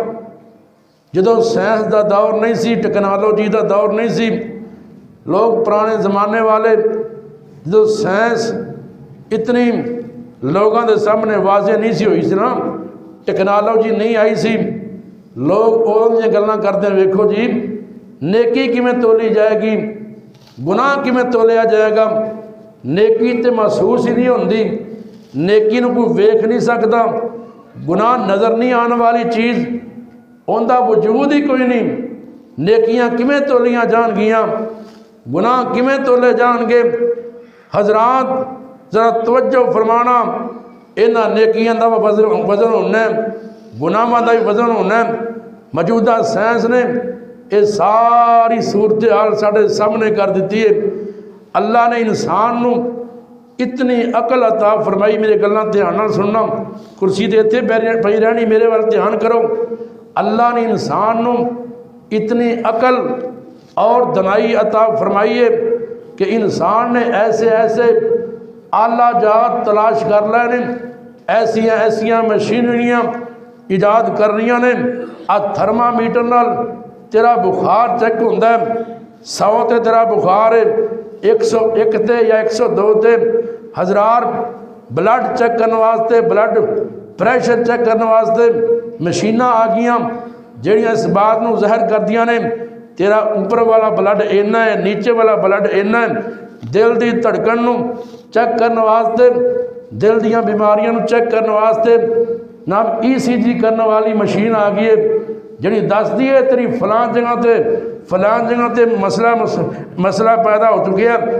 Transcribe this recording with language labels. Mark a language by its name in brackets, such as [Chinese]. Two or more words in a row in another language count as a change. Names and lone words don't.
[Punjabi] جدو سائنس دا دور نہیں سی، ٹیکنالوجی دا دور نہیں سی، لوگ پرانے زمانے والے جدو سائنس اتنی لوگاں دے سامنے واضح نہیں سی ہوئی سی نا، ٹیکنالوجی نہیں آئی سی، لوگ اور یہ گلاں کرتے ہیں، ویکھو جی نیکی کیویں تولی جائے گی، گناہ کیویں تولیا جائے گا، نیکی تے محسوس ہی نہیں ہوندی، نیکی نو کوئی ویکھ نہیں سکتا، گناہ نظر نہیں آنے والی چیز اوندا وجود ہی کوئی نہیں، نیکیاں کیویں تولیاں جان گیاں، گناہ کیویں تولے جان گے۔ حضرات ذرا توجہ فرمانا، انہاں نیکیاں دا وزن ہونا ہے، گناہاں دا بھی وزن ہونا ہے۔ موجودہ سائنس نے یہ ساری صورتحال ساڑھے سامنے کر دیتی ہے۔ اللہ نے انسان نو اتنی عقل عطا فرمائی، میرے گلاں دھیان نال سننا، کرسی دے تے پئی رہنی، میرے وال دھیان کرو۔ اللہ نے انسان نو اتنی عقل اور دنائی عطا فرمائی ہے کہ انسان نے ایسے ایسے اعلیٰ جات تلاش کر لینے، ایسیاں مشینریاں ایجاد کر رہی نے۔ تھرمامیٹر نال تیرا بخار چیک ہوندا ہے، 100 تے تیرا بخار ہے، 101 تے یا 102 تے۔ ہزار [English] blood check [Punjabi] کرنے واسطے، [English] blood pressure [Punjabi] چیک کرنے واسطے مشیناں آ گیاں جہڑیاں اس بات نو ظاہر کر دیاں نے تیرا اوپر والا بلڈ اینا ہے، نیچے والا بلڈ اینا ہے۔ دل دی دھڑکن نو چیک کرنے واسطے، دل دیاں بیماریاں نو چیک کرنے واسطے نام ECG کرنے والی مشین آ گئی ہے جڑی دس دی ہے تیری فلان جگہ تے مسئلہ پیدا ہو چکے ہیں۔